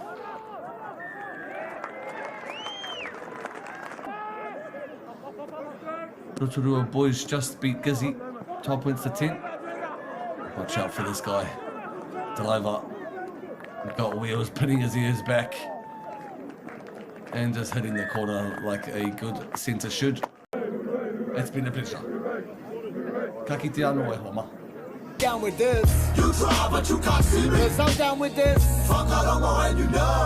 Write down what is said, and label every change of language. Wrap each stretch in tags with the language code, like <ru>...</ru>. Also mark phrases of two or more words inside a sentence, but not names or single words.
<en>Rotorua Boys just beat Gizzy. 12 points to 10. Watch out for this guy. Deliver. Got wheels, putting his ears back. And just hitting the corner like a good centre should. It's been a pleasure.</en> <mi>Ka kite anō e homa.</mi> <en>Down with this. You try but you can't see me. 'Cause I'm down with this. Whakarongo and you know.</en>